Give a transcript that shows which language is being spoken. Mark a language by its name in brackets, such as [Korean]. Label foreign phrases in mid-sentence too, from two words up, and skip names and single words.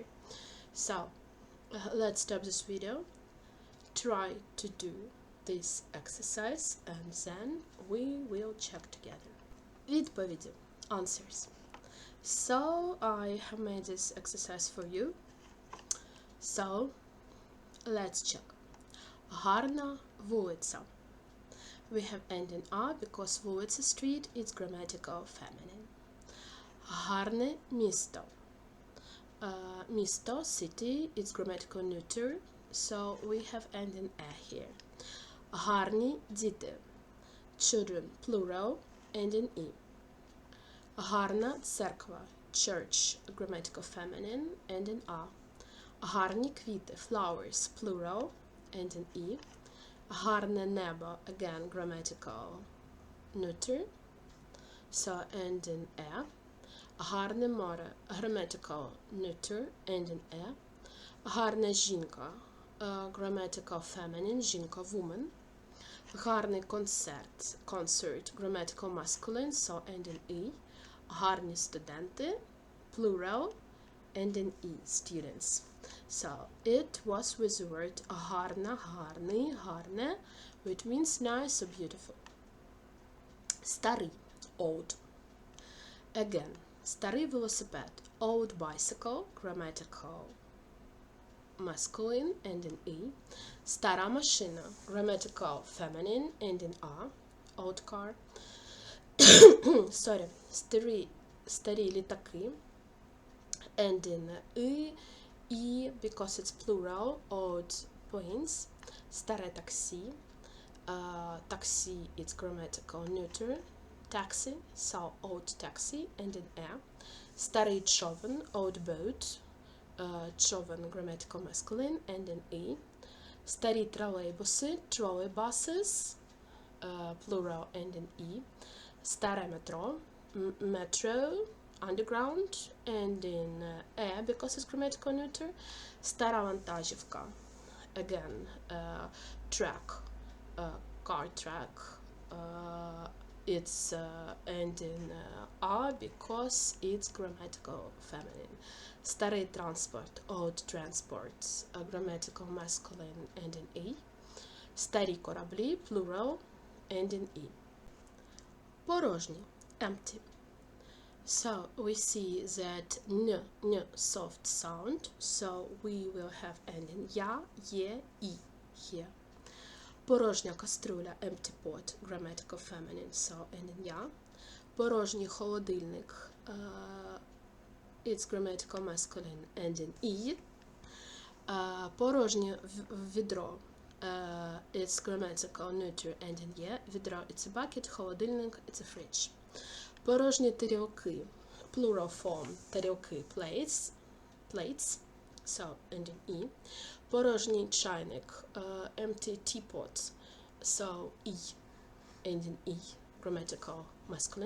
[English] So let's stop this video, try to do this exercise, and then we will check together. [Ukrainian] Відповіді, answers. [English] So I have made this exercise for you. So let's check. [Ukrainian] Гарна вулиця. [English] We have ending "a" because вулиця street is grammatical feminine. [Ukrainian] Гарне місто. Місто, [English] city, is grammatical neuter, so we have ending "a" here. [Ukrainian] Гарні діти. [English] Children, plural, ending "e". [Ukrainian] Гарна церква. [English] Church, grammatical feminine, ending "a". [Ukrainian] Гарні квіти. [English] Flowers, plural, ending "e". [Ukrainian] Гарне небо, [English] again, grammatical neuter, so ending "e". [Ukrainian] Гарне море, [English] grammatical neuter, ending "e". [Ukrainian] Гарна жінка, [English] grammatical feminine, [Ukrainian] жінка, woman. Гарний концерт, [English] concert, grammatical masculine, so ending "e". [Ukrainian] Гарні студенти, [English] plural, ending "e", students. So it was with the word [Ukrainian] гарна, гарний, гарне, [English] which means nice or beautiful. Старий, old. Again, [Ukrainian] старий велосипед, [English] old bicycle, grammatical masculine, ending "e". [Ukrainian] Стара машина, [English] grammatical feminine, ending "a", old car. Sorry, [Ukrainian] старі літаки, [English] ending "e", because it's plural, old planes. [Ukrainian] Старе таксі, [English] taxi is grammatical neuter, taxi, so old taxi, ending "e". [Ukrainian] Старий човен, [English] old boat, човен, grammatical masculine, ending "e". [Ukrainian] Старі тролейбуси, [English] trolley buses, plural, ending "e". [Ukrainian] Старе метро, [English] metro, underground, ending "e", because it's grammatical neuter. [Ukrainian] Стара вантажівка, [English] again, track, car track, it's ending "a", because it's grammatical feminine. [Ukrainian] Старий транспорт, [English] old transport, grammatical masculine, ending "e". [Ukrainian] Старі кораблі, [English] plural, ending "e". [Ukrainian] Порожній, empty. [English] So we see that n soft sound, so we will have ending ya, ye, i here. [Ukrainian] Порожня каструля, [English] empty pot, grammatical feminine, so ending ya. [Ukrainian] Порожній холодильник, [English] it's grammatical masculine, ending "e". [Ukrainian] Порожнє відро, [English] it's grammatical neuter, ending "ye". Відро, it's a bucket, холодильник, it's a fridge. [Ukrainian] Порожні тарілки, [English] plural form, тарілки, plates, so ending "e". [Ukrainian] Порожній чайник, [English] empty teapot, so "e", ending "e", grammatical masculine.